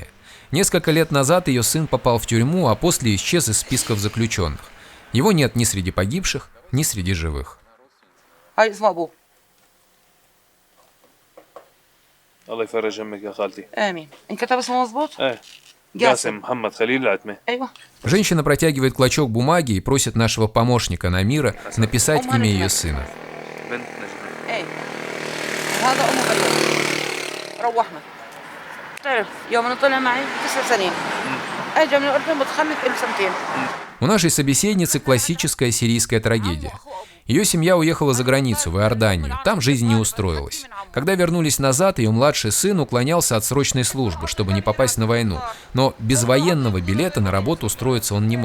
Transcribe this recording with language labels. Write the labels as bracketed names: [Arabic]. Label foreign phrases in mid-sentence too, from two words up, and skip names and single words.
[Russian] Несколько лет назад ее сын попал в тюрьму, а после исчез из списков заключенных. Его нет ни среди погибших, ни среди живых. [Arabic] الله يفرج همك يا خالتي. آمين. انكتب اسمه مظبوط؟ ايه. جاسم محمد خليل العتمة. أيوة. [Russian] Женщина протягивает клочок бумаги и просит нашего помощника Намира написать имя ее сына. [Arabic] هذا أم خليل. روحنا. تعرف يوم أنا طلع معي 9 سنين. أجا من الأردن متخلف إلي 2 سنين. [Russian] У нашей собеседницы классическая сирийская трагедия. Ее семья уехала за границу, в Иорданию. Там жизнь не устроилась. Когда вернулись назад, ее младший сын уклонялся от срочной службы, чтобы не попасть на войну. Но без военного билета на работу устроиться он не мог.